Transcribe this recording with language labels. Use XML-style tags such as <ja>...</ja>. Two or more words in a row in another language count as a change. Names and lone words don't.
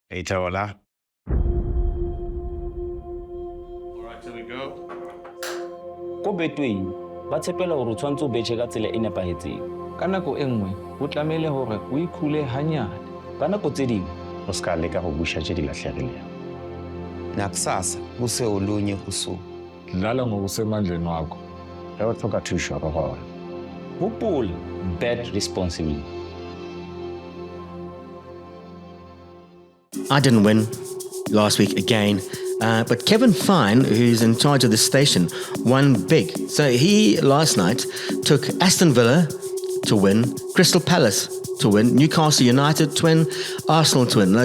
<st>Itaola.</st> <en>All right, here we go.</en> <st>Ko Betway ba tshepela hore o tshwantse o betjhe ka tsela e nepahetseng. Ka nako e nngwe ho tlamehile hore o ikhule hanyane. Ka nako tse ding</st> <nso>O ska leka go busha tše di lahlegilego.</nso> <zu>Nakusasa kuse olunye usuku. Dlala ngokusemandleni wakho.</zu> <nso>Ge o tlhoka thušo re gona. hopola,</nso> <en>bet responsibly. I didn't win last week again, but Kevin Fine, who's in charge of this station, won big. So he last night took Aston Villa to win, Crystal Palace to win, Newcastle United to win, Arsenal to win.</en>